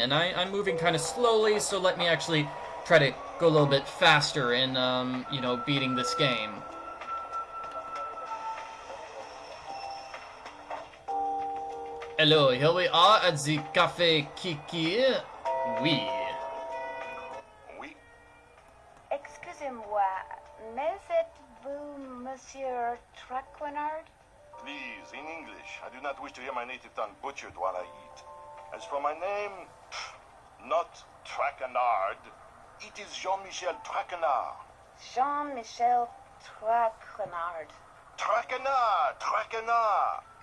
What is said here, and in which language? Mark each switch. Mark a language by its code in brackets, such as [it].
[en] And I'm moving kind of slowly, so let me actually try to go a little bit faster in, beating this game. Hello, here we are at the Café Kiki. [fr] Oui. Oui. Excusez-moi, mais êtes-vous Monsieur Traquenard? [en] Please, in English. I do not wish to hear my native tongue butchered while I eat. As for my name, not Traquenard. It is Jean-Michel Traquenard. Jean-Michel Traquenard. Traquenard! Traquenard!